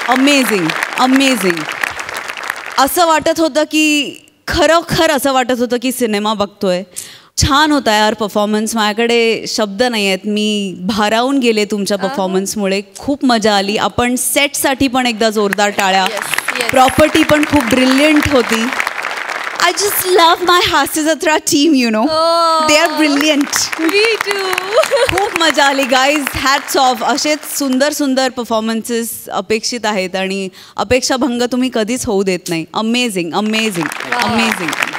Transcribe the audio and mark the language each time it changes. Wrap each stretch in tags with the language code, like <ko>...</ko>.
<mr>Amazing amazing. असं वाटत होतं की खरोखर असं वाटत होतं की सिनेमा बघतोय. छान होता यार परफॉर्मन्स. माझ्याकडे शब्द नाही आहेत. मी भारावून गेले तुमच्या परफॉर्मन्समुळे. खूप मजा आली. आपण सेटसाठी पण एकदा जोरदार टाळ्या. प्रॉपर्टी पण खूप ब्रिलियंट होती.</mr> <en>I just love my Hasya Jatra team, you know. They are brilliant. Me too.</en> <mr>खूप मजा आली गाईज. Hats off. असेच सुंदर सुंदर परफॉर्मन्सेस अपेक्षित आहेत आणि अपेक्षाभंग तुम्ही कधीच होऊ देत नाही. Amazing amazing amazing.</mr>